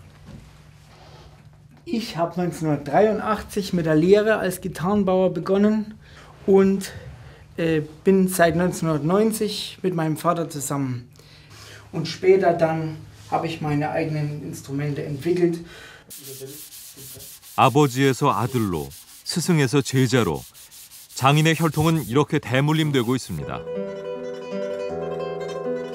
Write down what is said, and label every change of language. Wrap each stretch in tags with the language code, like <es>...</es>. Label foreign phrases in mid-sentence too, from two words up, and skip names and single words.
<de>Ich habe 1983 mit der Lehre als Gitarrenbauer begonnen und bin seit 1990 mit meinem Vater zusammen. Und später dann habe ich meine eigenen Instrumente entwickelt.</de> <ko>아버지에서 아들로, 스승에서 제자로 장인의 혈통은 이렇게 대물림되고 있습니다.</ko>